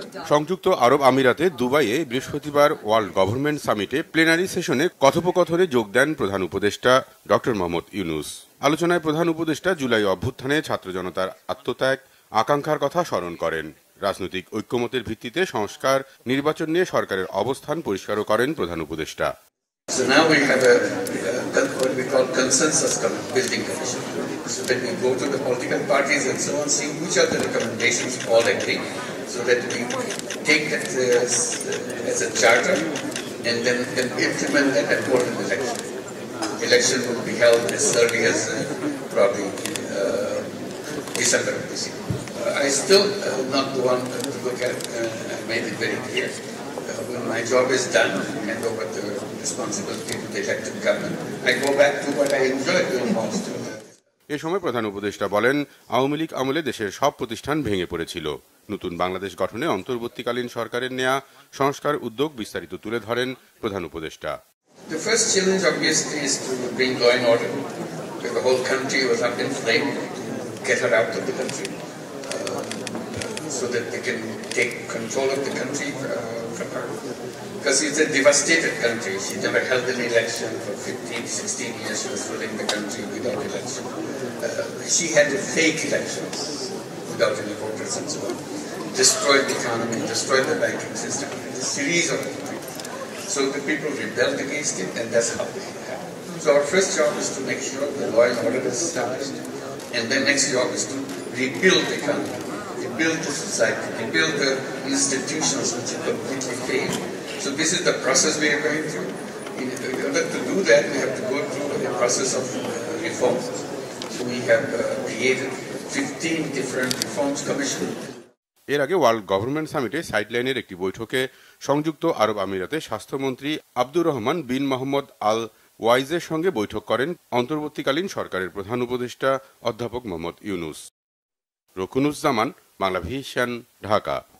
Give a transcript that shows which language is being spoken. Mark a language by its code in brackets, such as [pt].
[bn] সংযুক্ত আরব আমিরাতে দুবাইয়ে বৃহস্পতিবার ওয়ার্ল্ড গভর্নমেন্ট সামিটে প্লেনারি সেশনে কথোপকথনে যোগ দেন প্রধান উপদেষ্টা ডক্টর মোহাম্মদ ইউনূস। আলোচনায় প্রধান উপদেষ্টা জুলাই অভ্যুত্থানে ছাত্র জনতার আত্মত্যাগ, আকাঙ্ক্ষার কথা স্মরণ করেন। রাজনৈতিক ঐক্যমতের ভিত্তিতে সংস্কার, নির্বাচন নিয়ে সরকারের অবস্থান পরিষ্কারও করেন প্রধান উপদেষ্টা। [en] So now we have what we call consensus building commission. So that we go to the political parties and so on, see which are the recommendations all agree, so that we take that as a charter and then implement that and go to the election. Election will be held as early as probably December of this year. I still not the one to look at. I made it very clear. When my job is done, hand over the responsibility to the elected government, I go back to what I enjoy doing most. [bn] এ সময় প্রধান উপদেষ্টা বলেন, আওয়ামী লীগ আমলে দেশের সব প্রতিষ্ঠান ভেঙে পড়েছিল। নতুন বাংলাদেশ গঠনে অন্তর্বর্তীকালীন সরকারের নেয়া সংস্কার উদ্যোগ বিস্তারিত তুলে ধরেন প্রধান উপদেষ্টা। [en] The first challenge obviously is to bring law and order, because the whole country was up in flames, to get her out of the country, so that they can take control of the country from her. Because it's a devastated country. She never held an election for 15, 16 years. She was ruling the country without election. She had fake elections without any voters and so on. Destroyed the economy, destroyed the banking system. A series of things. So the people rebelled against it, and that's how it happened. So our first job is to make sure the law and order is established, and the next job is to rebuild the economy, rebuild the society, rebuild the institutions which have completely failed. So this is the process we are going through. In order to do that, we have to go through a process of reform. So we have created 15 different reforms commissions. [bn] এর আগে world government সামিটে সাইডলাইনের একটি বৈঠকে সংযুক্ত আরব আমিরাতে স্বাস্থ্যমন্ত্রী আব্দুর রহমান বিন মোহাম্মদ আল ওয়াইজের সঙ্গে বৈঠক করেন অন্তর্বর্তীকালীন সরকারের প্রধান উপদেষ্টা অধ্যাপক মোহাম্মদ ইউনূস। রকুনুজ্জামান, বাংলা ভিশন, ঢাকা।